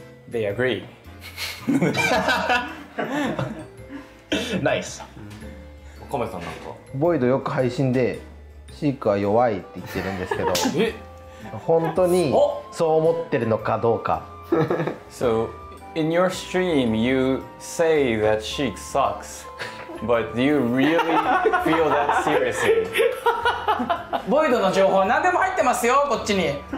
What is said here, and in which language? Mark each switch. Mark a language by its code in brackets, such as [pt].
[en] They agree. Nice. [ja] カメさんなんかボイドよく配信でシークは弱いって言ってるんですけど、本当にそう思ってるのかどうか。 [en] So in your stream, you say that Sheik sucks, but do you really feel that seriously? [ja] ボイドの情報は何でも入ってますよ、こっちに。